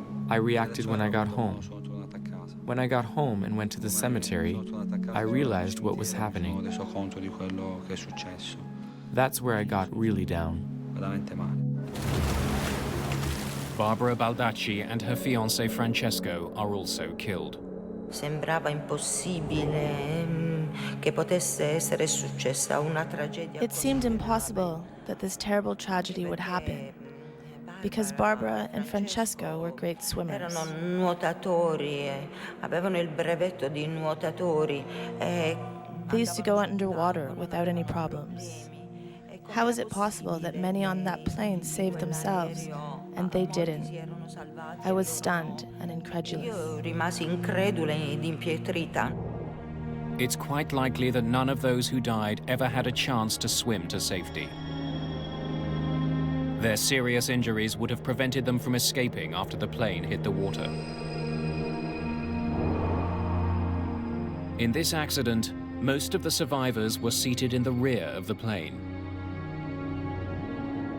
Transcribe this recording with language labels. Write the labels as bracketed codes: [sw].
[en] I reacted when I got home. When I got home and went to the cemetery, I realized what was happening. That's where I got really down. Barbara Baldacci and her fiancé Francesco are also killed. [it] Sembrava impossibile che potesse essere successa una tragedia. [en] It seemed impossible that this terrible tragedy would happen, because Barbara and Francesco were great swimmers. [it] Erano nuotatori, avevano il brevetto di nuotatori. [en] They used to go underwater without any problems. How is it possible that many on that plane saved themselves and they didn't? I was stunned and incredulous. [it] Io rimasi incredula ed impietrita. [en] It's quite likely that none of those who died ever had a chance to swim to safety. Their serious injuries would have prevented them from escaping after the plane hit the water. In this accident, most of the survivors were seated in the rear of the plane.